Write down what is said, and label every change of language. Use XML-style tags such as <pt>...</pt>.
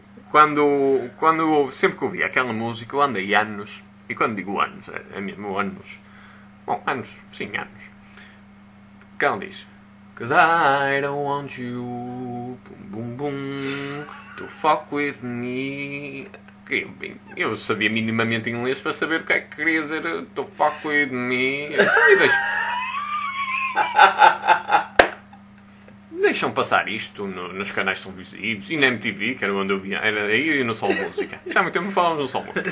<pt>Quando sempre que ouvia aquela música, eu andei anos... E quando digo anos, é mesmo anos. Bom, anos. Sim, anos. Quem diz...</pt> <en>'Cause I don't want you, boom, boom, boom, to fuck with me.</en> <pt>Eu sabia minimamente inglês para saber o que é que queria dizer</pt> <en>to fuck with me.</en> <pt>E deixam passar isto nos canais televisivos e na MTV, que era onde eu via, era aí e no Sol Música. Já há muito tempo falávamos no Sol Música.</pt>